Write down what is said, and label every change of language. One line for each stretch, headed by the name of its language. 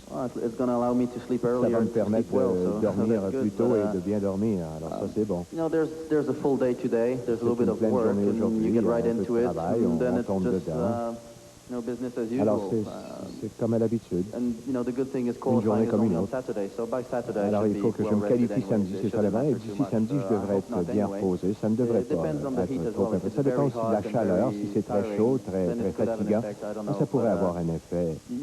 French: Ça va me permettre de dormir plus tôt et de bien dormir, alors ça c'est bon.
English: There's a full day today, there's a little bit of work, and you get right into it, and then it's just business as usual.
French: Alors c'est comme à l'habitude. Une journée comme une autre. Alors il faut que je me qualifie samedi, c'est ça la main, et d'ici samedi je devrais être bien reposé. Ça ne devrait pas être trop impressionnant. Ça dépend aussi de la chaleur, si c'est très chaud, très fatigant, ça pourrait avoir un effet.